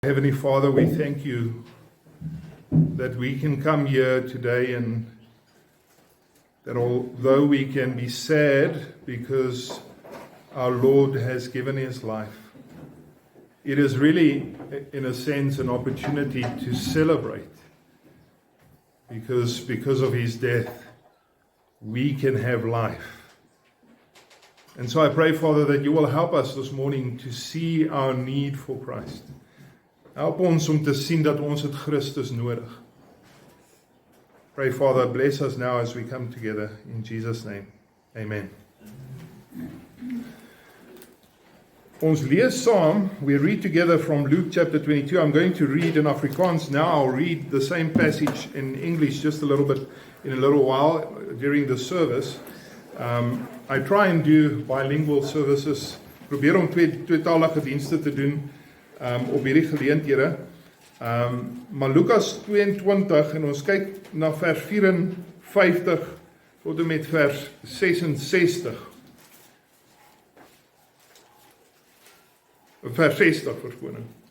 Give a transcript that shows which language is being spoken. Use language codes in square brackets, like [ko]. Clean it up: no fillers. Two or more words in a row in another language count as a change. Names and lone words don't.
[en] Heavenly Father, we thank you that we can come here today and that although we can be sad because our Lord has given his life, it is really, in a sense, an opportunity to celebrate because of his death, we can have life. And so I pray, Father, that you will help us this morning to see our need for Christ. [af] Help ons om te sien dat ons het Christus nodig. [en] Pray, Father, bless us now as we come together. In Jesus' name, [af] amen. Ons lees saam, [en] we read together from Luke chapter 22. I'm going to read in Afrikaans now. I'll read the same passage in English just a little bit in a little while during the service. I try and do bilingual services. [af] Probeer om tweetalige dienste te doen. Op hierdie geleenthede. Maar Lukas 22 en ons kyk na vers 54 tot en met vers 66. Vers 60 verskoning.